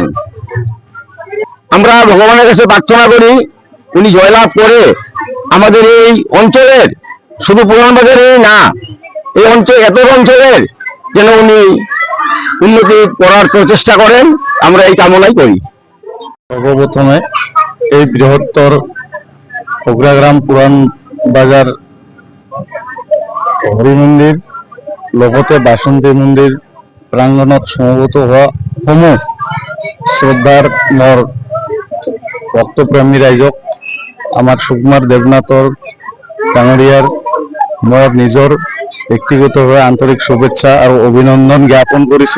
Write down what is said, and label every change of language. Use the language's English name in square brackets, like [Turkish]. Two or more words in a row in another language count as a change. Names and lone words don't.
[Bangla] আমরা ভগবানের কাছে প্রার্থনা করি উনি জয়লাভ করে আমাদের এই অঞ্চলের, শুধু পুরানবাজারের না, এই অঞ্চল এত অঞ্চলের যেন উনি উন্নতি করার প্রচেষ্টা করেন, আমরা এই কামনাই করি। [Assamese] সর্বপ্রথমে এই বৃহত্তর ফুকরাগ্রাম পুরান বাজার হরি মন্দির লগতে বাসন্তী মন্দির প্রাঙ্গণত সমবেত হোৱা সমূহ শ্ৰদ্ধাৰ মোৰ ভক্তপ্ৰেমী ৰাইজক আমাৰ সুকুমাৰ দেৱনাথৰ ডাঙৰীয়াৰ মোৰ নিজৰ ব্যক্তিগতভাৱে আন্তৰিক শুভেচ্ছা আৰু অভিনন্দন জ্ঞাপন কৰিছোঁ।